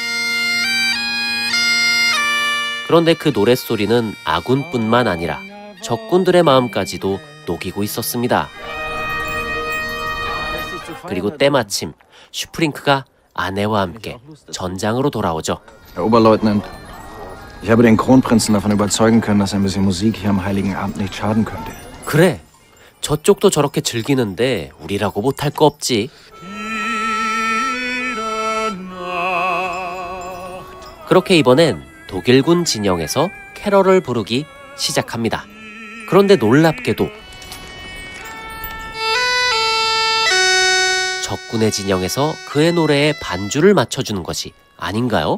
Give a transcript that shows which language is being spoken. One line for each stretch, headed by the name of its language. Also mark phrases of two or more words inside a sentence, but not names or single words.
Korean: 그런데 그 노랫소리는 아군뿐만 아니라 적군들의 마음까지도 녹이고 있었습니다. 그리고 때마침 슈프링크가 아내와 함께 전장으로 돌아오죠.
German: Herr Oberleutnant, ich habe den Kronprinzen davon überzeugen können, dass ein bisschen Musik hier am Heiligen Abend nicht schaden könnte.
Korean: 그래, 저쪽도 저렇게 즐기는데 우리라고 못할 거 없지. 그렇게 이번엔 독일군 진영에서 캐럴을 부르기 시작합니다. 그런데 놀랍게도 적군의 진영에서 그의 노래에 반주를 맞춰주는 것이 아닌가요?